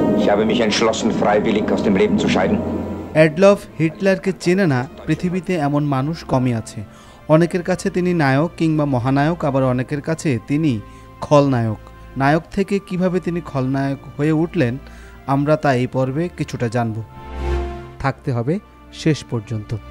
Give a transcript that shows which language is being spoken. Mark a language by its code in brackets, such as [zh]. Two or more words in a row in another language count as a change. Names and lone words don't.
[de] Ich habe mich entschlossen, freiwillig aus dem Leben zu scheiden. [bn] অ্যাডলফ হিটলারকে চেনে না পৃথিবীতে এমন মানুষ কমই আছে। অনেকের কাছে তিনি নায়ক কিংবা মহানায়ক, আবার অনেকের কাছে তিনি খলনায়ক। নায়ক থেকে কিভাবে তিনি খলনায়ক হয়ে উঠলেন আমরা তা এই পর্বে কিছুটা জানব। থাকতে হবে শেষ পর্যন্ত।